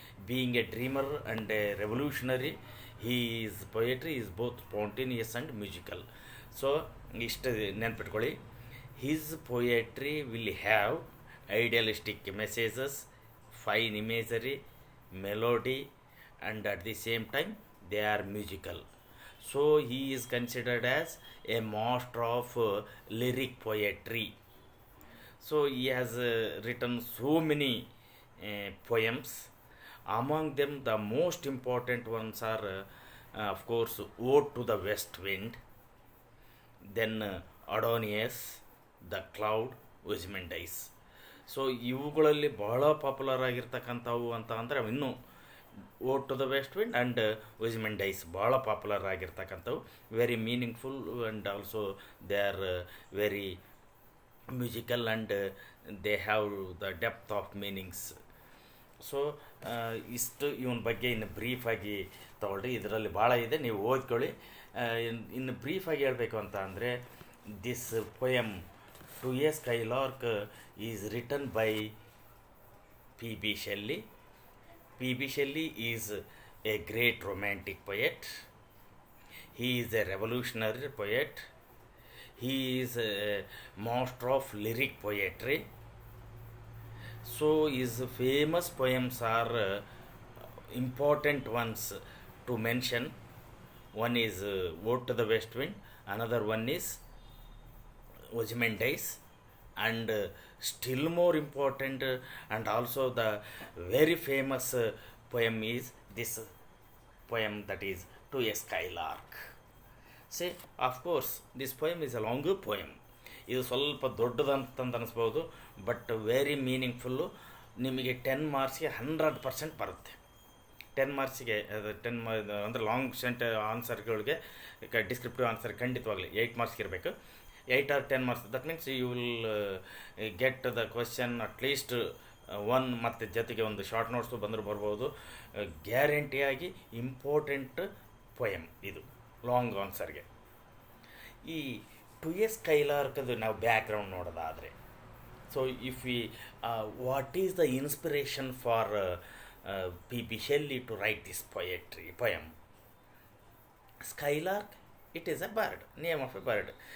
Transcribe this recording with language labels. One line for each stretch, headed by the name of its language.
English: Being a dreamer and a revolutionary, his poetry is both spontaneous and musical. So
Kannada: ಇಷ್ಟು ನೆನ್ಪಿಟ್ಕೊಳ್ಳಿ.
English: His poetry will have idealistic messages, fine imagery, melody, and at the same time they are musical. So he is considered as a master of lyric poetry. So he has written so many poems. Among them the most important ones are of course Ode to the West Wind, then Adonius, The Cloud, Ozymandias. So
Kannada: ಇವುಗಳಲ್ಲಿ ಬಹಳ popular ಆಗಿರ್ತಕ್ಕಂಥವು ಅಂತ ಅಂದರೆ ಇನ್ನೂ vote to the West wind and ವಿಜ್ಮೆಂಟ್ dies ಭಾಳ popular ಆಗಿರ್ತಕ್ಕಂಥವು.
English: Very meaningful and also they are very musical and they have the depth of meanings.
Kannada: So ಇಷ್ಟು ಇವನ ಬಗ್ಗೆ ಇನ್ನು ಬ್ರೀಫಾಗಿ ತಗೊಳ್ರಿ. ಇದರಲ್ಲಿ ಭಾಳ ಇದೆ, ನೀವು ಓದ್ಕೊಳ್ಳಿ. ಇನ್ನು ಬ್ರೀಫಾಗಿ ಹೇಳಬೇಕು ಅಂತ ಅಂದರೆ,
English: this poem to a skylark is written by
Kannada: PB Shelley.
English: PB Shelley is a great romantic poet. He is a revolutionary poet. He is a master of lyric poetry. So his famous poems are important ones to mention. One is Ode to the West Wind, another one is Ozymandias, and still more important and also the very famous poem is this poem, that is To a Skylark. See, of course this poem is a longer poem.
Kannada: ಇದು ಸ್ವಲ್ಪ ದೊಡ್ಡದಂತಂದು ಅನಿಸ್ಬೋದು,
English: But very meaningful.
Kannada: ನಿಮಗೆ 10 ಮಾರ್ಕ್ಸ್ಗೆ 100% ಬರುತ್ತೆ. 10 ಮಾರ್ಕ್ಸಿಗೆ ಅಂದರೆ long scent ಆನ್ಸರ್ಗಳಿಗೆ descriptive answer ಖಂಡಿತವಾಗಲಿ 8 marks ಇರಬೇಕು.
English: 8 or 10 marks, that means you will get the question at least 1,
Kannada: ಮತ್ತು ಜೊತೆಗೆ ಒಂದು short notes ಬಂದರೂ ಬರ್ಬೋದು. ಗ್ಯಾರಂಟಿಯಾಗಿ ಇಂಪಾರ್ಟೆಂಟ್ ಪೊಯಮ್ ಇದು ಲಾಂಗ್ ಆನ್ಸರ್ಗೆ. ಈ ಟು ಎ ಸ್ಕೈಲಾರ್ಕದು ನಾವು ಬ್ಯಾಕ್ಗ್ರೌಂಡ್ ನೋಡೋದಾದರೆ,
English: So if we what is the inspiration for PB Shelley to write this poem? Skylark, it is a bird, name of a bird.